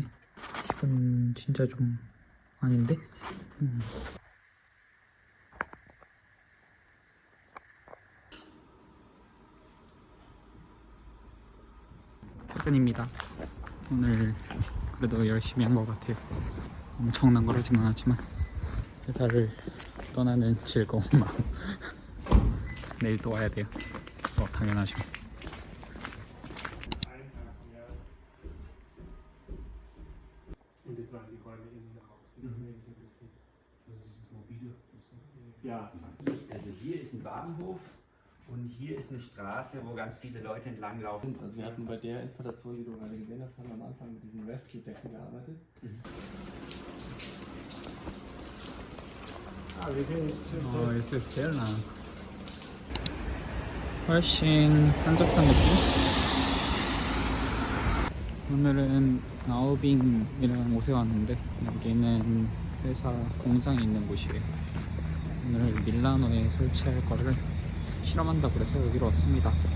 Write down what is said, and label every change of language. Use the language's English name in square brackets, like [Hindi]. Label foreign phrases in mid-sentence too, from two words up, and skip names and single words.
[Korean] 이건 진짜 좀 아닌데. 퇴근입니다. 오늘 그래도 열심히 한 것 같아요. 엄청난 걸 하진 않았지만 회사를 떠나는 즐거운 마음. 내일 또 와야 돼요. 당연하죠. [German] Und das waren die Räume innen auch. So ein bisschen. Also dieses mobile. Ja. Also hier ist ein Bahnhof und hier ist eine Straße, wo ganz viele Leute entlanglaufen. Also wir hatten bei der Installation, die du gerade gesehen hast, haben wir am Anfang mit diesen Rescue-Decken gearbeitet. Ah, wir gehen jetzt schon. Es ist sehr nah. [Korean] 훨씬 한적한 느낌? 오늘은 나우빙이라는 곳에 왔는데 여기는 회사 공장이 있는 곳이에요. 오늘 밀라노에 설치할 거를 실험한다고 그래서 여기로 왔습니다.